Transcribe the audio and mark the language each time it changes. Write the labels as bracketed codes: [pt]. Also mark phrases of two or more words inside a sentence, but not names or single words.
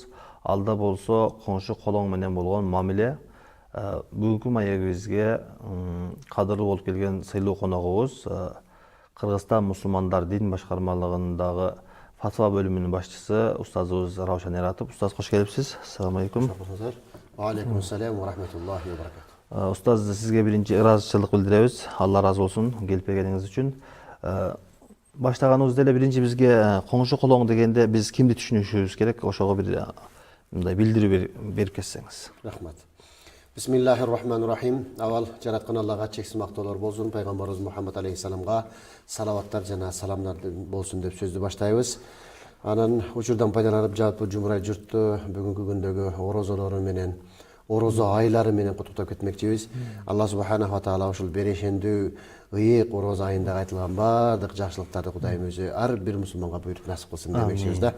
[ky] Алда болсо коңшу колоң менен болгон мамиле. Бүгүнкү маегибизге кадырлуу болуп келген сыйлуу коногубуз Кыргызстан мусулмандар дин башкармалыгындагы Фатва бөлүмүнүн башчысы устазыбыз Раушан Эратов. Устаз, кош келипсиз. [ar] السلام عليكم. وعليكم السلام ورحمة الله وبركاته. [ky] Устаз, сизге биринчи ыраазычылык билдиребиз. Алла ыраазы болсун келип келгениңиз үчүн. Баштаганыбызда эле биринчи бизге коңшу колоң дегенде биз кимди түшүнүшүбүз керек? Ошого бир мындай билдирүү берип кетсеңиз. Рахмат. [ar] بسم الله الرحمن الرحيم. [ky] Авал жараткан Аллага чексиз мактоолор болсун, пайгамбарыбыз Мухаммад алейхиссаламга салаваттар жана саламдар болсун деп сөздү баштайбыз. Анан учурдан пайдаланып жалпы жумурай журтту бүгүнкү күндөгү орозолору менен, орозо айлары менен куттуктап кетмекчибиз. Алла [ar] سبحانه وتعالى [ky] ушул берешендүү ыйык орозо айында айтылган баардык жакшылыктарды Кудайым өзү ар бир мусулманга буйруп насип кылсын демекчибиз да.